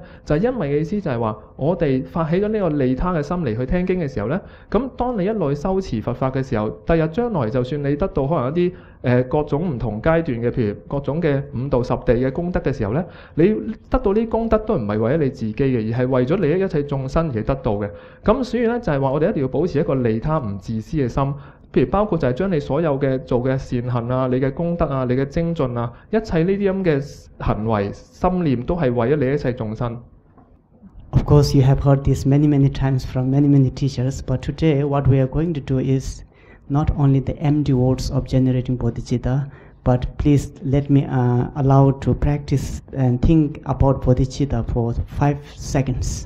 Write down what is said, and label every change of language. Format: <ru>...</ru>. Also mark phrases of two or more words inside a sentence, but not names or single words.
<yue>就係因為嘅意思就係話，我哋發起咗呢個利他嘅心嚟去聽經嘅時候呢，咁當你一路修持佛法嘅時候，第日將來就算你得到可能一啲各種唔同階段嘅，譬如各種嘅五道十地嘅功德嘅時候呢，你得到呢啲功德都唔係為咗你自己嘅，而係為咗利益一切眾生而得到嘅。咁所以呢，就係話我哋一定要保持一個利他唔自私嘅心。譬如包括就係將你所有嘅做嘅善行啊、你嘅功德啊、你嘅精進啊，一切呢啲咁嘅行為心念都係為咗你一切眾生。</yue> <en>Of course, you have heard this many times from many teachers, but today what we are going to do is not only the empty words of generating bodhicitta, but please let me allow to practice and think about bodhicitta for 5 seconds.</en>